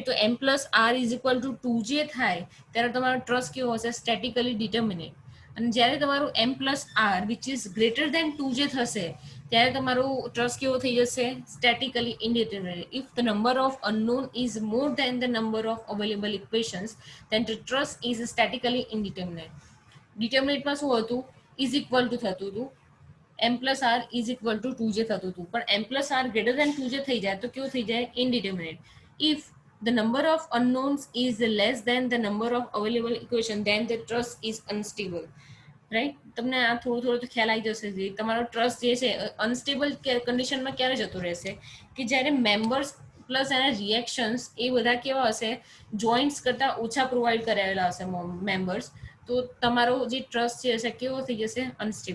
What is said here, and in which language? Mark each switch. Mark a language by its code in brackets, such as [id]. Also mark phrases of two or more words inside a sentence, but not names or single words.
[gu] તો [en] M plus R is equal to 2J [gu] થાય ત્યારે તમારો ટ્રસ કેવો હશે, [en] statically determinate. [gu] અને જ્યારે તમારું [en] M plus R which is greater than 2J [gu] થશે ત્યારે તમારું ટ્રસ કેવો થઈ જશે, [en] statically indeterminate. if the number of unknown is more than the number of available equations, then the trust is statically indeterminate. [gu] ડિટર્મિનેટમાં શું હતું, [en] is equal to [gu] થતું હતું, [en] M plus R is equal to 2J [gu] થતું હતું, પણ [en] M plus R greater than 2J [gu] થઈ જાય તો કેવું થઈ જાય, ઇનડિટર્મિનેટ. [en] ઇફ the number of unknowns is less than the number of available equation, then the trust is unstable. [gu] રાઈટ, તમને આ થોડું થોડું તો ખ્યાલ આવી જશે કે તમારો ટ્રસ્ટ જે છે અનસ્ટેબલ કન્ડિશનમાં ક્યારે જતો રહેશે કે જ્યારે મેમ્બર્સ પ્લસ એના રિએક્શન્સ એ બધા કેવા હશે, જોઈન્ટ્સ કરતાં ઓછા પ્રોવાઈડ કરાયેલા હશે મેમ્બર્સ, તો તમારો જે ટ્રસ્ટ જે હશે કેવો થઈ જશે, અનસ્ટેબલ.